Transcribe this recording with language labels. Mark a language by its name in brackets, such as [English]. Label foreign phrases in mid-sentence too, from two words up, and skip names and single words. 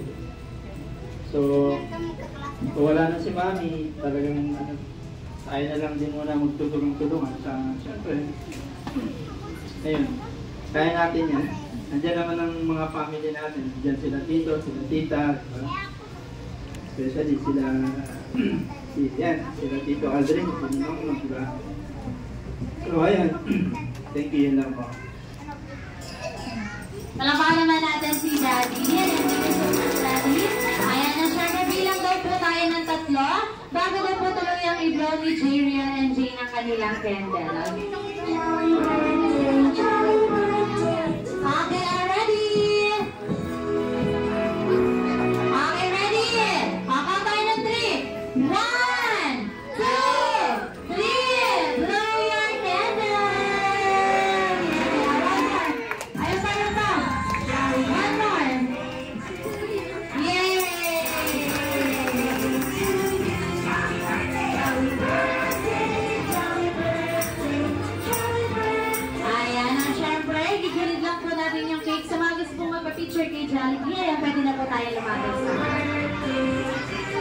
[Filipino] So, kung wala na si Mami, talagang tayo na lang din muna magtutulong-tulungan sa, syempre, ayun, kaya natin yan. Nandiyan naman ang mga family natin. Nandiyan sila tito, sila tita, diba? Especially sila, sila Tito Aldrin, sila Nong, diba? So, ayan. [English] Thank you, [Filipino] yan lang po. Palakpakan naman natin si Daddy. Yan, [English] thank you so much, [Filipino] Daddy. Ayan, na syempre bilang daw po tayo ng 3, bago daw po tuloy ang i-blow ni [English] Jariel and Jane [Filipino] ang kanilang candle. Okay, ready? Okay, ready? Kakang tayo ng 3. 1, 2, 3. [English] Blow your candle! [Filipino] Ayun pa. [English] One more. Yay! [Filipino] Ayan, at syempre, gigilid lang po natin yung cake. Sa mga gusto pong magpa-picture kay Jollibee, ayan, pwede na po tayo lumapit sa